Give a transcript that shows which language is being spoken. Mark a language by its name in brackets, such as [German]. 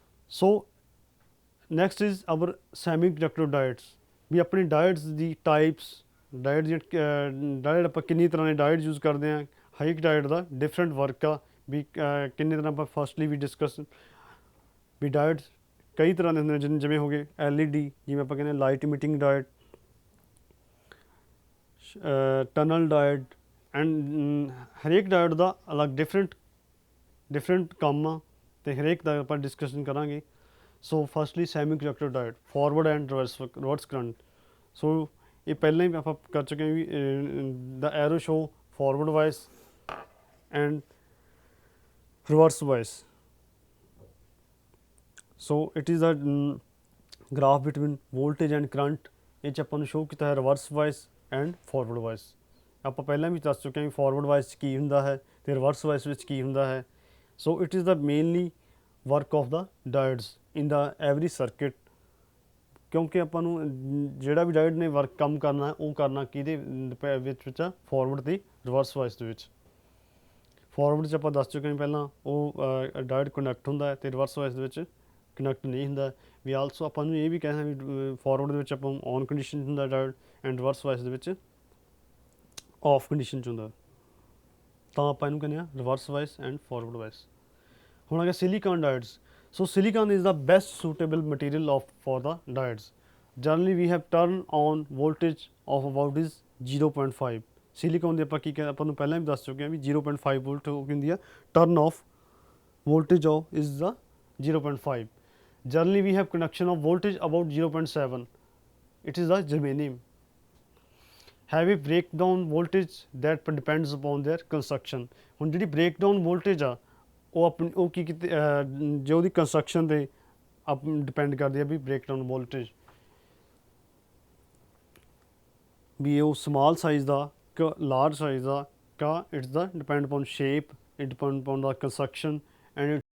[English] So next is our semiconductor diodes. [Punjabi] ਵੀ ਆਪਣੀ diodes ਦੀ types, diode ਆਪਾਂ ਕਿੰਨੀ ਤਰ੍ਹਾਂ ਦੇ diode use ਕਰਦੇ ਹਾਂ. ਹਰ ਇੱਕ diode ਦਾ different work ਆ ਵੀ ਕਿੰਨੇ ਤਰ੍ਹਾਂ ਆਪਾਂ ਫਸਟਲੀ ਵੀ ਡਿਸਕਸ ਵੀ ਡਾਇਟਸ ਕਈ ਤਰ੍ਹਾਂ ਦੇ ਹੁੰਦੇ ਨੇ, ਜਿਵੇਂ ਹੋ ਗਏ LED, ਜਿਵੇਂ ਆਪਾਂ ਕਹਿੰਦੇ light ਇਮਿਟਿੰਗ diet, tunnel diet and ਹਰੇਕ ਡਾਇਟ ਦਾ ਅਲੱਗ ਡਿਫਰੈਂਟ ਕੰਮ ਆ ਅਤੇ ਹਰੇਕ ਦਾ ਆਪਾਂ ਡਿਸਕਸ਼ਨ ਕਰਾਂਗੇ. [English] So firstly semiconductor diode, forward and reverse current. [Punjabi] ਸੋ ਇਹ ਪਹਿਲਾਂ ਹੀ ਆਪਾਂ ਕਰ ਚੁੱਕੇ ਹਾਂ ਵੀ ਦਾ arrow show forward vice and reverse vice. [English] So it is a graph between voltage and current. [Punjabi] ਇਹ 'ਚ ਆਪਾਂ ਨੂੰ ਸ਼ੋ ਕੀਤਾ ਹੈ reverse vice and forward vice. ਆਪਾਂ ਪਹਿਲਾਂ ਵੀ ਦੱਸ ਚੁੱਕੇ ਹਾਂ ਵੀ ਫਾਰਵਰਡ ਵਾਈਸ 'ਚ ਕੀ ਹੁੰਦਾ ਹੈ ਅਤੇ ਰਿਵਰਸ ਵਾਈਸ ਵਿੱਚ ਕੀ ਹੁੰਦਾ ਹੈ. [English] So it is the mainly work of the diodes in the every circuit. [Punjabi] ਕਿਉਂਕਿ ਆਪਾਂ ਨੂੰ ਜਿਹੜਾ ਵੀ ਡਾਇਡ ਨੇ ਵਰਕ ਕੰਮ ਕਰਨਾ ਉਹ ਕਰਨਾ ਕਿਹਦੇ ਵਿੱਚ ਆ, ਫਾਰਵਰਡ ਅਤੇ ਰਿਵਰਸ ਵਾਈਸ ਦੇ ਵਿੱਚ. ਫਾਰਵਰਡ 'ਚ ਆਪਾਂ ਦੱਸ ਚੁੱਕੇ ਹਾਂ ਪਹਿਲਾਂ ਉਹ ਡਾਇਡ ਕੰਡਕਟ ਹੁੰਦਾ ਹੈ ਅਤੇ ਰਿਵਰਸ ਵਾਈਸ ਦੇ ਵਿੱਚ ਕਨੈਕਟ ਨਹੀਂ ਹੁੰਦਾ. ਵੀ ਆਲਸੋ ਆਪਾਂ ਨੂੰ ਇਹ ਵੀ ਕਹਿਣਾ ਵੀ ਫਾਰਵਰਡ ਦੇ ਵਿੱਚ ਆਪਾਂ ਔਨ ਕੰਡੀਸ਼ਨ ਹੁੰਦਾ ਡਾਇਡ ਐਂਡ ਰਿਵਰਸ ਵਾਈਸ ਦੇ ਵਿੱਚ ਆਫ ਕੰਡੀਸ਼ਨ 'ਚ ਹੁੰਦਾ, ਤਾਂ ਆਪਾਂ ਇਹਨੂੰ ਕਹਿੰਦੇ ਹਾਂ reverse vice and forward vice. ਹੁਣ ਆ ਗਿਆ silicon ਡਾਇਡਸ. [English] So silicon is the best suitable material for the diodes. Generally we have turn on voltage of about is 0.5. [Punjabi] Silicon ਦੇ ਆਪਾਂ ਕੀ ਕਹਿੰਦੇ, ਆਪਾਂ ਨੂੰ ਪਹਿਲਾਂ ਵੀ ਦੱਸ ਚੁੱਕੇ ਹਾਂ ਵੀ 0.5 ਵੋਲਟ ਹੋ ਹੁੰਦੀ ਆ. [English] Turn off voltage of is the 0.5. Generally, we have conduction of voltage about 0.7. It is the germanium. Heavy breakdown voltage that depends upon their construction. [Punjabi] ਹੁਣ ਜਿਹੜੀ breakdown voltage ਆ ਉਹ ਆਪਣੀ ਉਹ ਕੀ ਕੀਤੀ ਜੋ ਉਹਦੀ ਕੰਸਟਰਕਸ਼ਨ ਤੇ ਆਪ ਡਿਪੈਂਡ ਕਰਦੀ ਆ ਵੀ breakdown voltage ਵੀ ਉਹ ਸਮਾਲ ਸਾਈਜ਼ ਦਾ ਕਿ ਲਾਰਜ ਸਾਈਜ਼ ਦਾ ਕਾ [English] its the depend upon shape, it depend upon the construction and its